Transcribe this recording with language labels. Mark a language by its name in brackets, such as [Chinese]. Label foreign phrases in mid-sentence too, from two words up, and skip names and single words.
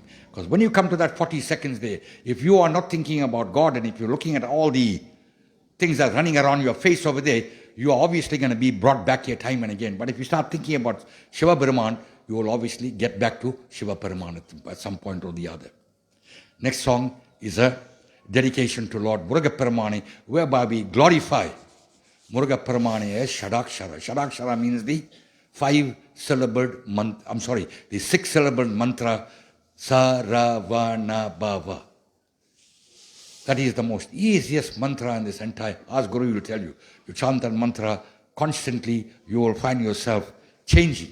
[English] Because when you come to that 40 seconds there, if you are not thinking about God, and if you're looking at all the things that are running around your face over there, you are obviously going to be brought back here time and again. But if you start thinking about Shiva Brahman, you will obviously get back to Shiva Paraman at some point or the other. Next song is a dedication to Lord Muruga Paramani, whereby we glorify Muruga Paramani as Shadakshara. Shadakshara means the 6-syllabled mantra Saravana Bhava. That is the most easiest mantra in this entire. Ask Guru, will tell you. You chant that mantra constantly, you will find yourself changing.